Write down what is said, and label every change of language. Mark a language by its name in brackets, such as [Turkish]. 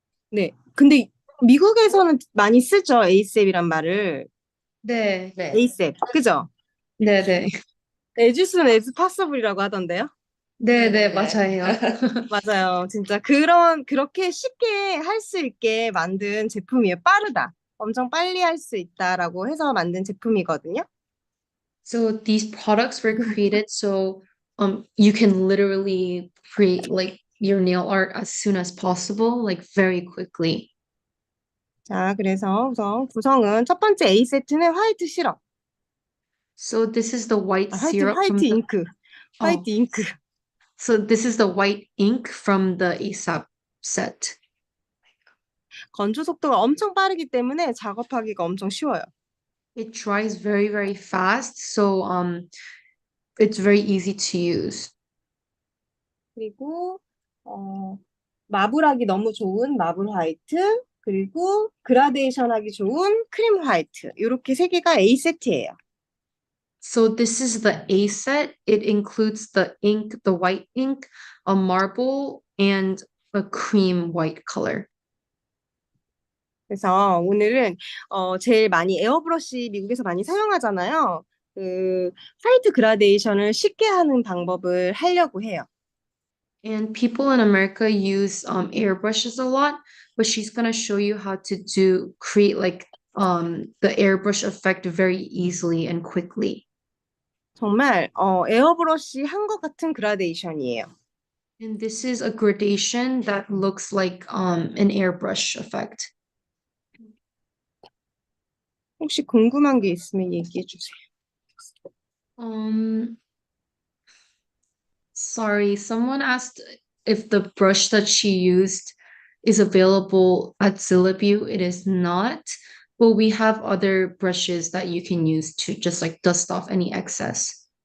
[Korean] 네, 근데 미국에서는 많이 쓰죠, 에이셉이란 말을. 네, 네. 에이셉, 그죠? 네, 네. [English] as soon as possible [Korean] 이라고 하던데요? 네, 네, 네. 맞아요. 맞아요. 진짜 그렇게 쉽게 할 수 있게 만든 제품이에요. 빠르다. 엄청 빨리 할 수 있다라고 해서 만든 제품이거든요. [English] So these products were created so you can literally create like your nail art as soon as possible, like very quickly. [Korean] 자, 그래서 우선 구성은 첫 번째 A 세트는 화이트 시럽. [English] So this is the white [Korean] 화이트 [English] syrup from the [Korean] 잉크. 화이트 oh, 잉크. [English] so this is the white ink from the ASAP set. [Korean] 건조 속도가 엄청 빠르기 때문에 작업하기가 엄청 쉬워요. [English] It dries very, very fast, so it's very easy to use. [Korean] 그리고 마블하기 너무 좋은 마블 화이트, 그리고 그라데이션 하기 좋은 크림 화이트. 이렇게 세 개가 A 세트예요. [English] So this is the A set. It includes the ink, the white ink, a marble, and a cream white color. [Korean] 그래서 오늘은 제일 많이 에어브러쉬 미국에서 많이 사용하잖아요. 그 화이트 그라데이션을 쉽게 하는 방법을 하려고 해요. [English] And people in America use airbrushes a lot, but she's gonna show you how to create like the airbrush effect very easily and quickly. [Korean] 정말 에어브러쉬 한 것 같은 그라데이션이에요. [English] And this is a gradation that looks like an airbrush effect. [Korean] 혹시 궁금한 게 있으면 얘기해 주세요. [English] Sorry, someone asked if the brush that she used is available at Zillabue. It is not, but we have other brushes that you can use to just like dust off any excess.